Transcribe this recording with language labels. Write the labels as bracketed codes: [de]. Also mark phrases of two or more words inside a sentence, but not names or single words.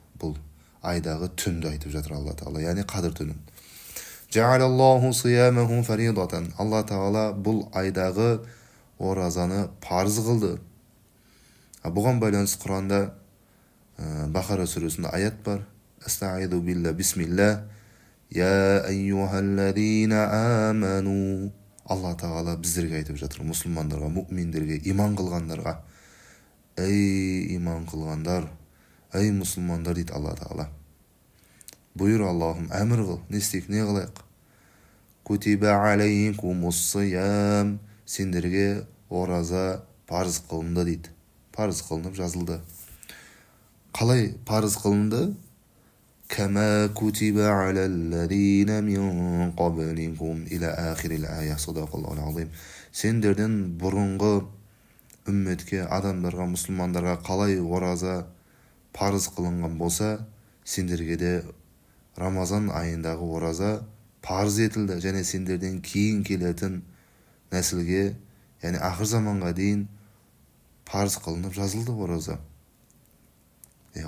[kk] Бұл айдағы түнді айтып жатыр Алла Тағала, яғни қадір түнін. [ar] جعل الله صيامه فريضة. [kk] Алла Тағала бұл айдағы оразаны парыз қылды. Бұған байланысты Құранда Бақара сүресінде аят бар. [ar] أستعيذ بالله بسم الله يا أيها الذين آمنوا. [kk] Алла Тағала біздерге айтып жатыр, мұсылмандарға, мүминдерге, иман қылғандарға. Ей иман қылғандар, ей мұсылмандар дейді Алла Тағала. Бұйыр Аллахым, әмір қыл, не істейік, не қылайық? [ar] كتب عليكم الصيام. [kk] Сендерге ораза парыз қылынды дейді. Парыз қылынып жазылды. Қалай парыз қылынды? [ar] كما كتب على الذين من قبلكم إلى آخر الآية. صدق الله العظيم. [kk] Сендерден бұрынғы үмметке, адамдарға, мұсылмандарға қалай ораза парыз қылынған болса, сендерге де Рамазан айындағы ораза парыз етілді. Және сендерден кейін келетін нәсілге, яғни ақыр заманға дейін парыз қылынып жазылды ораза.